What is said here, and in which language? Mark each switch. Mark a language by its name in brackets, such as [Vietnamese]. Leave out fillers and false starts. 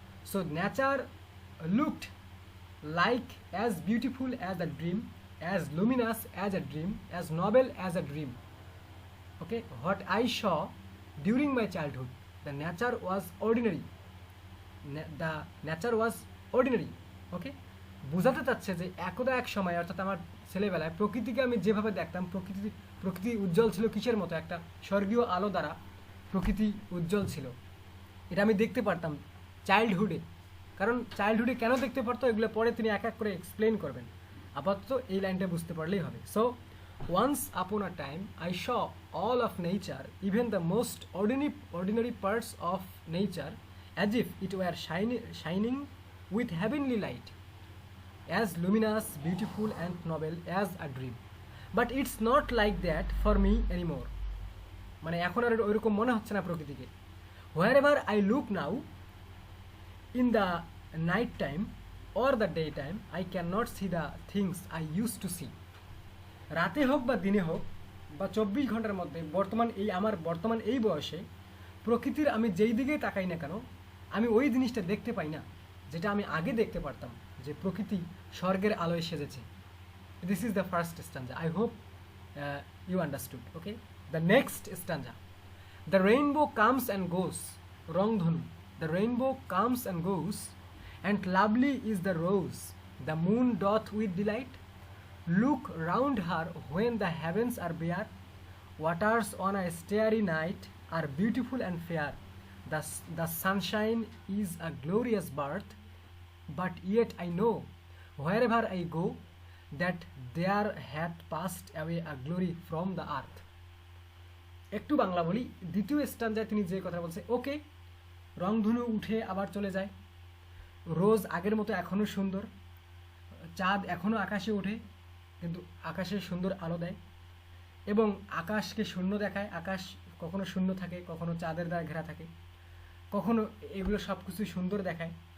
[English] So nature looked like as beautiful as a dream, as luminous as a dream, as noble as a dream. Okay, what I saw during my childhood, the nature was ordinary. The nature was ordinary. [Bangla] Okay, বোঝাতে চাচ্ছে যে একদা এক সময়, অর্থাৎ আমার ছেলেবেলায় প্রকৃতিকে আমি যেভাবে দেখতাম, প্রকৃতি উজ্জ্বল ছিল কিসের মতো, একটা স্বর্গীয় আলো দ্বারা প্রকৃতি উজ্জ্বল ছিল। এটা আমি দেখতে পারতাম চাইল্ডহুডে। কারণ চাইল্ডহুডে কেন দেখতে পারতো এগুলো পরে তিনি এক এক করে এক্সপ্লেন করবেন, আপাতত এই লাইনটা বুঝতে পারলেই হবে। [English] So once upon a time I saw all of nature, even the most ordinary parts of nature, as if it were shining with heavenly light, as luminous, beautiful, and noble as a dream. But it's not like that for me anymore. [Bangla] মানে এখন আর ওইরকম মনে হচ্ছে না প্রকৃতিকে। [English] Wherever I look now, in the night time or the daytime, I cannot see the things I used to see. [Bangla] রাতে হোক বা দিনে হোক বা 24 ঘন্টার মধ্যে আমার বর্তমান এই বয়সে প্রকৃতির আমি যেই দিকেই তাকাই না কেন, আমি ওই জিনিসটা দেখতে পাই না যেটা আমি আগে দেখতে পারতাম, যে প্রকৃতি স্বর্গের আলোয় সেজেছে। [English] This is the first stanza. I hope you understood. Okay, the next stanza. The rainbow comes and goes, রংধনু। The rainbow comes and goes, and lovely is the rose, the moon doth with delight. Look round her when the heavens are bare, waters on a starry night are beautiful and fair. The sunshine is a glorious birth, but yet I know, wherever I go, that there hath passed away a glory from the earth. [Bangla] একটু বাংলা বলি। দ্বিতীয় স্ট্যাঞ্জায় তিনি যে কথা বলছে, ওকে, রংধনু উঠে আবার চলে যায়, রোজ আগের মতো এখনও সুন্দর, চাঁদ এখনও আকাশে ওঠে কিন্তু আকাশে সুন্দর আলো দেয়, এবং আকাশকে শূন্য দেখায়। আকাশ কখনো শূন্য থাকে, কখনো চাঁদের দ্বারা ঘেরা থাকে, কখনো এগুলো সব কিছু সুন্দর দেখায়।